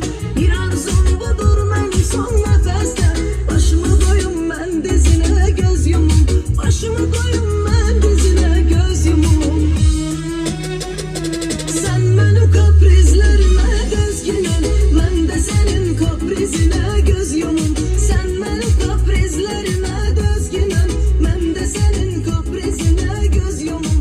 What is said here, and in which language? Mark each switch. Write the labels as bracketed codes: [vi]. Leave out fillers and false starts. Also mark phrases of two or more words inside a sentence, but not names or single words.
[az] Bir arzum budur mənim son nəfəsdə. Başımı qoyum mən dizinə göz yumum. Başımı qoyum mən dizinə göz yumum. Sən mənim kaprizlərimə dözgünəm. Mən də sənin kaprizine göz yumum. [tr] Sen benim kaprizlerime dözgünüm. Ben de senin kaprizine göz yumum.